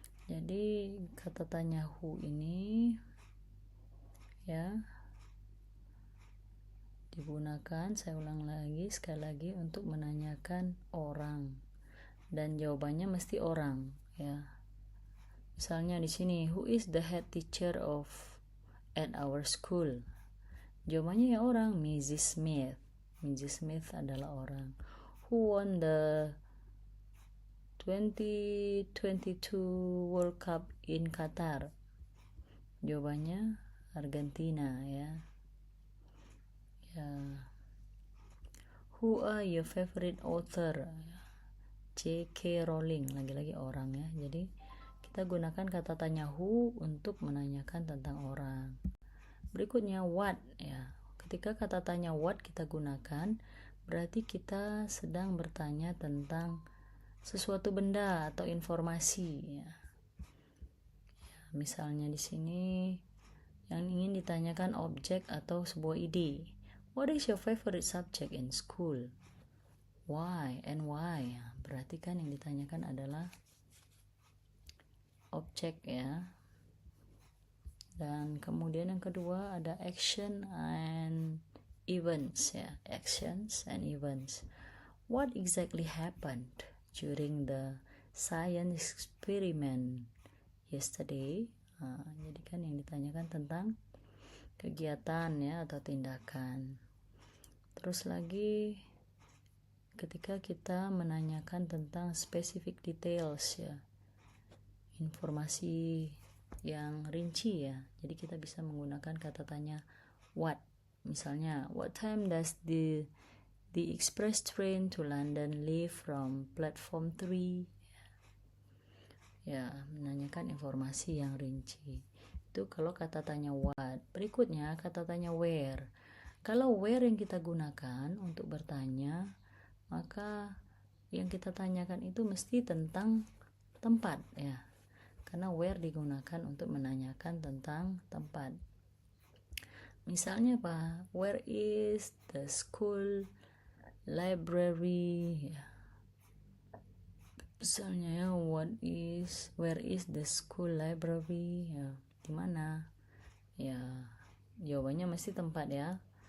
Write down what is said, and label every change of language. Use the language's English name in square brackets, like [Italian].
[Indonesian] Jadi kata tanya who ini ya digunakan, saya ulang lagi sekali lagi, untuk menanyakan orang dan jawabannya mesti orang ya. Misalnya di sini, [English] who is the head teacher at our school? [Indonesian] Jawabannya ya orang, Mrs. Smith. Mrs. Smith adalah orang. [English] Who won the 2022 World Cup in Qatar? [Indonesian] Jawabannya Argentina ya. [English] Who are your favorite author? [Indonesian] J.K. Rowling, lagi-lagi orang ya. Jadi kita gunakan kata tanya who untuk menanyakan tentang orang. Berikutnya what ya. Ketika kata tanya what kita gunakan, berarti kita sedang bertanya tentang sesuatu benda atau informasi ya. Misalnya di sini yang ingin ditanyakan objek atau sebuah ide. [English] What is your favorite subject in school? Why and why? [Indonesian] Berarti kan yang ditanyakan adalah objek ya. Dan kemudian yang kedua ada [English] action and events [Indonesian] ya. [English] Actions and events. What exactly happened during the science experiment yesterday? [Indonesian] Jadi kan yang ditanyakan tentang kegiatan ya atau tindakan. Terus lagi ketika kita menanyakan tentang [English] specific details [Indonesian] ya, informasi yang rinci ya, jadi kita bisa menggunakan kata tanya what. Misalnya, [English] what time does the express train to London leave from platform 3? [Indonesian] Ya, menanyakan informasi yang rinci. Itu kalau kata tanya what. Berikutnya kata tanya where. Kalau where yang kita gunakan untuk bertanya, maka yang kita tanyakan itu mesti tentang tempat ya. Karena where digunakan untuk menanyakan tentang tempat. Misalnya apa? [English] Where is the school library? [Indonesian] Ya. Misalnya ya, [English] where is the school library? [Indonesian] Ya, di mana? Ya, jawabannya mesti tempat ya.